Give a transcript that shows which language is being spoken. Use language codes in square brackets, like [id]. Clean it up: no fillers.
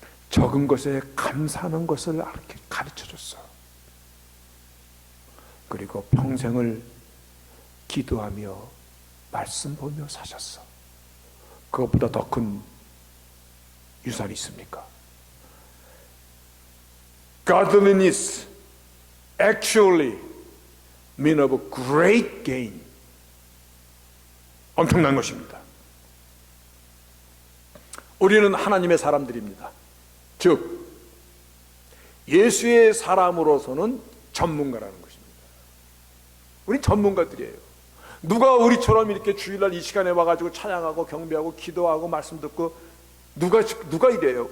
[ko] 적은 것에 감사하는 것을 가르쳐줬어. 그리고 평생을 기도하며 말씀 보며 사셨어. 그것보다 더 큰 유산이 있습니까? [en] Godliness actually mean of great gain. [ko] 엄청난 것입니다. 우리는 하나님의 사람들입니다. 즉 예수의 사람으로서는 전문가라는 것입니다. 우린 전문가들이에요. 누가 우리처럼 이렇게 주일날 이 시간에 와가지고 찬양하고 경배하고 기도하고 말씀 듣고 누가 이래요?